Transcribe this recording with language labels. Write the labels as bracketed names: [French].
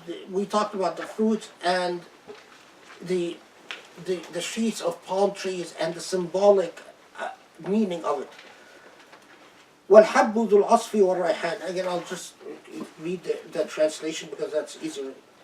[English] We talked about the fruit and the sheets of palm trees and the symbolic meaning of it. [Arabic] والحب ذو العصف والريحان. [English] Again, I'll just read the translation because that's easier.